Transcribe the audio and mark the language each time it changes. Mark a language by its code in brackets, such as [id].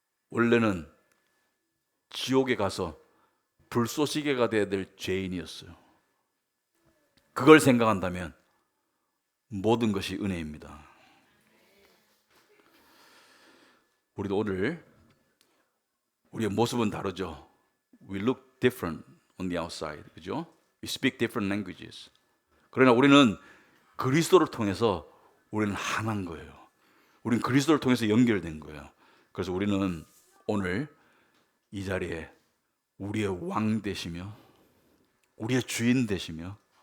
[ko] 원래는 지옥에 가서 불쏘시개가 되어야 될 죄인이었어요. 그걸 생각한다면 모든 것이 은혜입니다. 우리도 오늘 우리의 모습은 다르죠. [en] We look different on the outside, [ko] 그죠? [en] We speak different languages. [ko] 그러나 우리는 그리스도를 통해서 우리는 하나인 거예요. 우리는 그리스도를 통해서 연결된 거예요. 그래서 우리는 오늘 이 자리에 우리의 왕 되시며 우리의 주인 되시며